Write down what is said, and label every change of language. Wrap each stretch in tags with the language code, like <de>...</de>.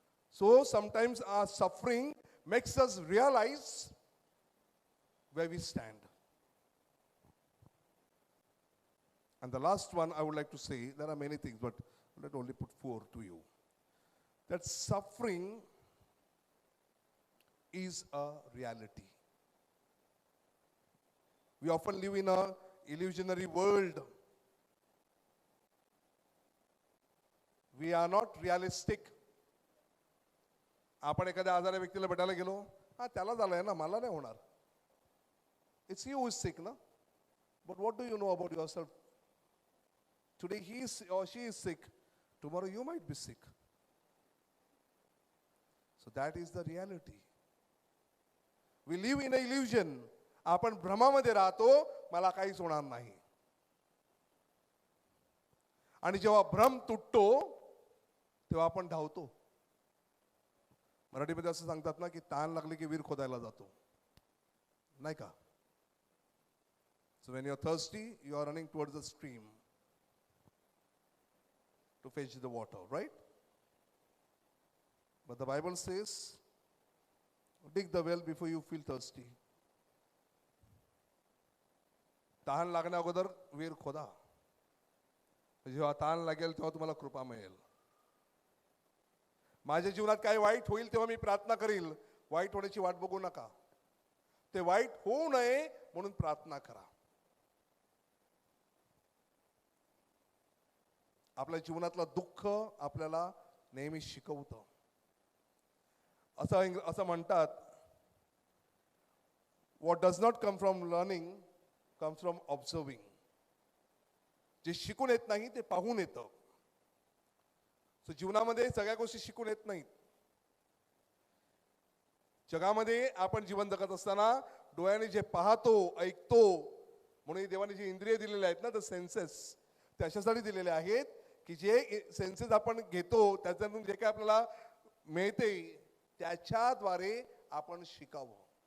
<en>So sometimes our suffering makes us realize where we stand. And the last one I would like to say, there are many things, but let only put 4 to you. That suffering is a reality. We often live in an illusionary world. We are not realistic.</en> <mr>आपण एखाद्या आजाऱ्या व्यक्तीला भेटायला गेलो, हा त्याला झालंय ना, मला नाही होणार.</mr> <en>It's you who is sick, na? But what do you know about yourself? Today he is or she is sick. Tomorrow you might be sick. So that is the reality. We live in an illusion.</en> <mr>आपण भ्रमामध्ये राहतो, मला काहीच होणार नाही. आणि जेव्हा भ्रम तुटतो तेव्हा आपण धावतो. मराठीमध्ये असं सांगतात ना की ताण लागले की विहीर खोदायला जातो, नाही का?</mr> <en>So when you are thirsty, you are running towards the stream to fetch the water, right? But the Bible says, dig the well before you feel thirsty.</en> <mr>तहान लागण्या अगोदर विहीर खोदा. जेव्हा तहान लागेल तेव्हा तुम्हाला कृपा मिळेल. माझ्या जीवनात काय वाईट होईल तेव्हा मी प्रार्थना करील. वाईट होण्याची वाट बघू नका. ते वाईट होऊ नये म्हणून प्रार्थना करा. आपल्या जीवनातलं दुःख आपल्याला नेहमी शिकवतं. असं म्हणतात,</mr> <en>what does not come from learning comes from observing.</en> <mr>जे शिकून येत नाही ते पाहून येतं. सो जीवनामध्ये सगळ्या गोष्टी शिकून येत नाहीत. जगामध्ये आपण जीवन जगत असताना डोळ्याने जे पाहतो, ऐकतो, म्हणून देवाने जे इंद्रिय दिलेले आहेत ना, द सेन्सेस, ते अशासाठी दिलेले आहेत की जे सेन्सेस आपण घेतो त्याच्यातून जे काय आपल्याला मिळते त्याच्याद्वारे आपण शिकावं.</mr>